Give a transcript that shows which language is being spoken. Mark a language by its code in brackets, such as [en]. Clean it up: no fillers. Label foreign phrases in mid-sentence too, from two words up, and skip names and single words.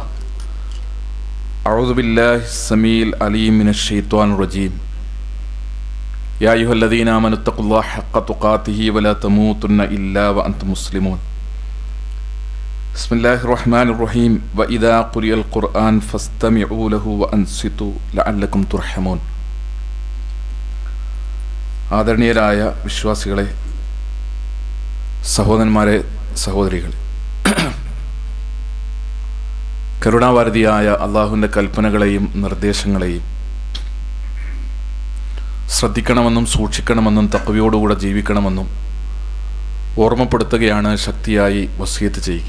[ar] أعوذ بالله السميع العليم من الشيطان الرجيم. يا أيها الذين آمنوا اتقوا الله حق تقاته ولا تموتن إلا وأنتم مسلمون. بسم الله الرحمن الرحيم. وإذا قرئ القرآن فاستمعوا له وأنصتوا لعلكم ترحمون. [ml] ആദരണീയരായ വിശ്വാസികളെ, സഹോദരന്മാരെ, സഹോദരികളെ, കരുണാവാരിധിയായ അള്ളാഹുവിൻ്റെ കൽപ്പനകളെയും നിർദ്ദേശങ്ങളെയും ശ്രദ്ധിക്കണമെന്നും സൂക്ഷിക്കണമെന്നും തഖ്വയോടുകൂടെ ജീവിക്കണമെന്നും ഓർമ്മപ്പെടുത്തുകയാണ് ശക്തിയായി വസിയത്ത് ചെയ്യുക.